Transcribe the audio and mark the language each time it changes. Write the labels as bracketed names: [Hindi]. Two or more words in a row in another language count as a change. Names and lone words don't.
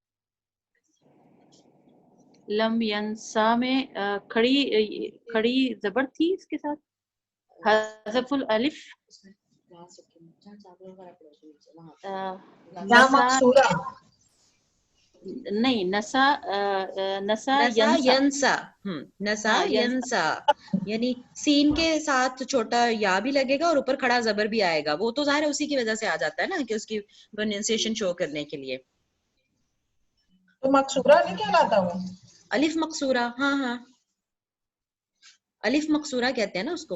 [Arabic] لم ینسا [Urdu] میں کھڑی زبر تھی اس کے ساتھ، [Arabic] حذف الالف. [Urdu] یا نسا مقصورہ، نہیں، نسا نسا نسا ینسا. ینسا. نسا ہاں ینسا، ینسا یعنی سین کے ساتھ چھوٹا یا بھی لگے گا اور اوپر کھڑا زبر بھی آئے گا، وہ تو ظاہر ہے اسی کی وجہ سے آ جاتا ہے نا، کہ اس کی [English] pronunciation show [Urdu] کرنے کے لیے. تو مقصورہ نہیں کہلاتا وہ؟ الف مقصورہ، ہاں ہاں الف مقصورہ کہتے ہیں نا اس کو.